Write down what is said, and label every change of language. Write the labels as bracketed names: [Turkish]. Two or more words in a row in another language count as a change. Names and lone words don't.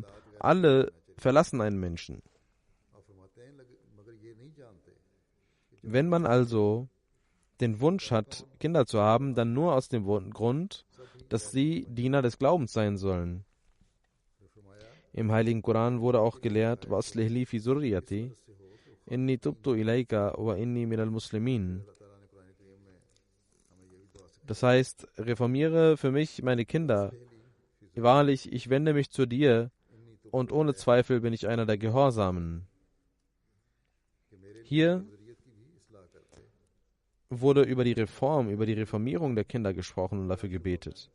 [German] Alle verlassen einen Menschen. Wenn man also den Wunsch hat, Kinder zu haben, dann nur aus dem Grund, dass sie Diener des Glaubens sein sollen. Im Heiligen Koran wurde auch gelehrt, [Arabic] وَأَصْلِحْ لِي فِي ذُرِّيَّتِي إِنِّي تُبْتُ إِلَيْكَ وَإِنِّي مِنَ الْمُسْلِمِينَ. [German] Das heißt, reformiere für mich meine Kinder. Wahrlich, ich wende mich zu dir und ohne Zweifel bin ich einer der Gehorsamen. Hier wurde über die Reform, über die Reformierung der Kinder gesprochen und dafür gebetet.